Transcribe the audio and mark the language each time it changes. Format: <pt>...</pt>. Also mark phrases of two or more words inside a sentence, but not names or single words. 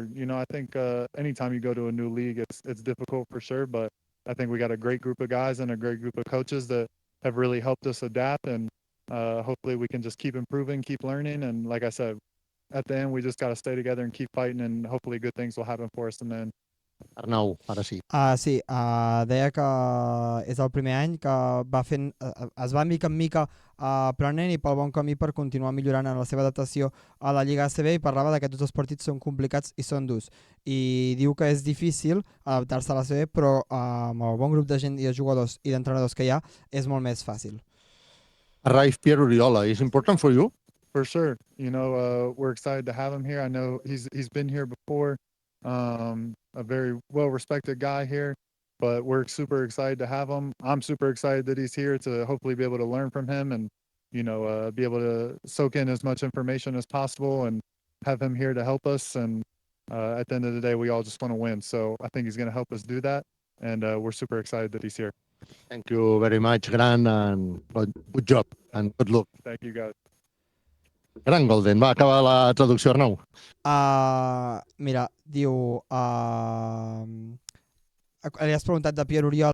<en>I think anytime you go to a new league, it's difficult for sure. But I think we got a great group of guys and a great group of coaches that have really helped us adapt. And hopefully we can just keep improving, keep learning. And like I said, at the end, we just got to stay together and keep fighting. And hopefully good things will happen for us in the end.</en> <ca>Arnau, ara sí. Sí, deia que és el primer any que es va mica en mica aprenent i pel bon camí per continuar millorant en la seva adaptació a la Lliga ACB, i parlava que tots els partits són complicats i són durs. I diu que és difícil adaptar-se a l'ACB, però amb el bon grup de gent i de jugadors i d'entrenadors que hi ha és molt més fàcil.</ca> <en>Arrive Pierre Oriola, is important for you? For sure. We're excited to have him here. I know he's been here before. A very well-respected guy here, but we're super excited to have him. I'm super excited that he's here to hopefully be able to learn from him and, be able to soak in as much information as possible and have him here to help us. And at the end of the day, we all just want to win. So I think he's going to help us do that. And we're super excited that he's here. Thank you very much, Grant, and good job and good luck. Thank you, guys. Grant Golden,</en> <ca>va acabar la traducció, Arnau. Mira, diu... li has preguntat de Pierre Oriol</ca>